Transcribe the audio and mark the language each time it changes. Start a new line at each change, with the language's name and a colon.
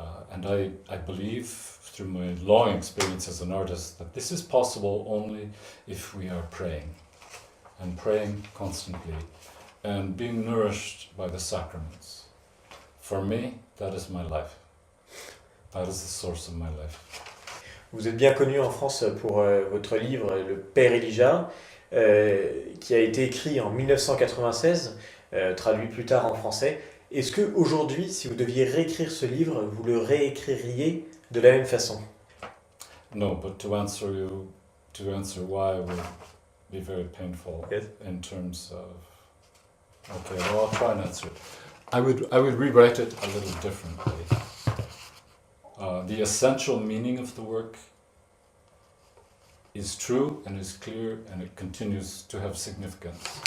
English: And I believe, through my long experience as an artist, that this is possible only if we are praying. And praying constantly, and being nourished by the sacraments. For me, that is my life. That is the source of my life.
French: Vous êtes bien connu en France pour votre livre Le Père Elijah, qui a été écrit en 1996, traduit plus tard en français. Est-ce que aujourd'hui, si vous deviez réécrire ce livre, vous le réécririez de la même façon?
English: No, but to answer why would be very painful. Yes. In terms of, okay, well, I'll try and answer it. I would rewrite it a little differently. The essential meaning of the work is true and is clear, and it continues to have significance.